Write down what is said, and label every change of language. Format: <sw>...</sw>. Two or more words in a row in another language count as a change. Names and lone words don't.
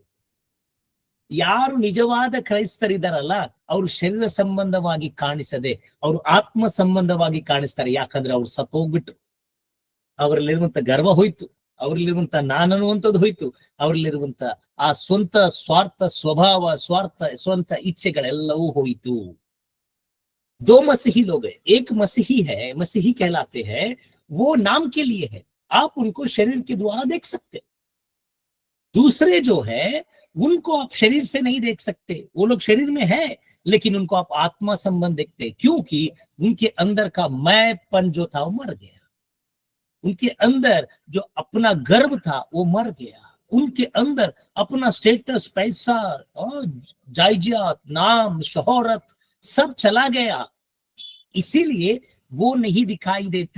<kn>ಯಾರು ನಿಜವಾದ ಕ್ರೈಸ್ತರಿದ್ದಾರಲ್ಲ ಅವರು ಶರೀರ ಸಂಬಂಧವಾಗಿ ಕಾಣಿಸದೆ ಅವರು ಆತ್ಮ ಸಂಬಂಧವಾಗಿ ಕಾಣಿಸ್ತಾರೆ. ಯಾಕಂದ್ರೆ ಅವ್ರು ಸತ್ತೋಗ್ಬಿಟ್ರು, ಅವರಲ್ಲಿರುವಂತ ಗರ್ವ ಹೋಯ್ತು, ಅವರಲ್ಲಿರುವಂತ ನಾನನ್ನುವಂಥದ್ದು ಹೋಯ್ತು, ಅವರಲ್ಲಿರುವಂತ ಆ ಸ್ವಂತ ಸ್ವಾರ್ಥ ಸ್ವಭಾವ, ಸ್ವಂತ ಇಚ್ಛೆಗಳೆಲ್ಲವೂ ಹೋಯಿತು.</kn> <hi>दो मसीही लोग हैं, एक मसीही है, मसीही कहलाते हैं, वो नाम के लिए है, आप उनको शरीर के द्वारा देख सकते. दूसरे जो है उनको आप शरीर से नहीं देख सकते, वो लोग शरीर में है लेकिन उनको आप आत्मा संबंध देखते, क्योंकि उनके अंदर का मैंपन जो था वो मर गया, उनके अंदर जो अपना गर्व था वो मर गया, उनके अंदर अपना स्टेटस, पैसा और जायदाद, नाम, शोहरत सब चला गया, इसीलिए वो नहीं दिखाई देते.</hi>